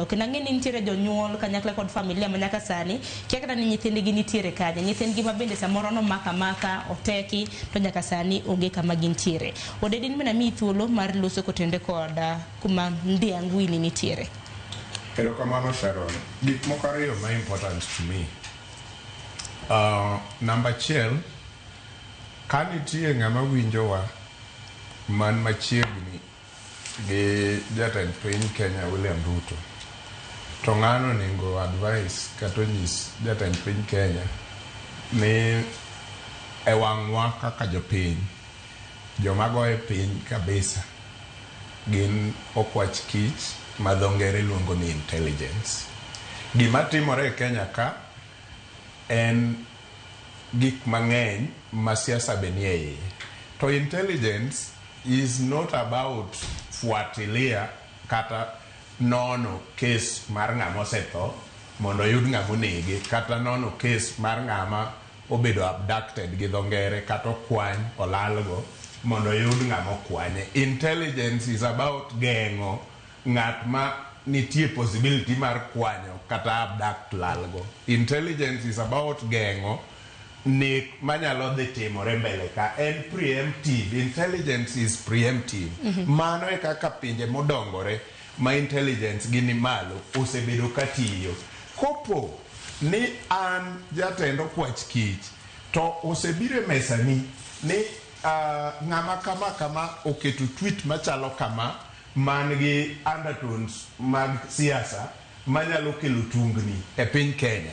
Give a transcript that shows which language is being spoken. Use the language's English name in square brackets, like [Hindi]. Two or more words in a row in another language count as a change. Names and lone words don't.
[Luo (Kenya and Tanzania)] Kendo ang'e ni nitiere jonyuol kanyakla kod familia ma nyaka sani kia kata ni nyithindgi nitiere kanye, nyithindgi ma bende samoro no maka oteki to nyaka sani onge kama gintiere. Odede mena mi thuolo mar loso kotende koda kuma Ndiangwini nitiere. Hello, Kamano Sharon. Gik moko ariyo ma [English] important to me. Number 1, [Luo (Kenya and Tanzania)] ka nitie ng'ama winjowa man machiegni gi jatend piny Kenya William Ruto, to ng'ano nego advice kata nyis jatend piny Kenya ni e wang'wa kaka jopiny, joma goye piny kabisa gin okwach kich ma dho ngere luongo ni intelligence. Gima timore e Kenya ka en gik mang'eny ma siasa be nie iye. To [English] intelligence is not about [Luo (Kenya and Tanzania)] fuatilia kata nono kes mar ng'ama osetho mondo yud ng'ama onege, kata nono kes mar ng'ama obedo abducted gi dho ngere kata okwany olalgo mondo yud ng'ama okwanye. [English] Intelligence is about [Luo (Kenya and Tanzania)] geng'o ng'at ma nitie possibility mar kwanyo kata abduct lalgo. [English] Intelligence is about [Luo (Kenya and Tanzania)] geng'o nek manyalo dhi timore mbele ka. En preemptive. [English] Intelligence is preemptive. [Luo (Kenya and Tanzania)] Mano e kaka pinje modongore ma intelligence gini malo osebedo katiyo. Kopo ni an jatend okwach kich to osebire mesani ni ng'ama kama oketo tweet machalo kama man gi undertones mag siasa manyalo kelo tungni e piny Kenya.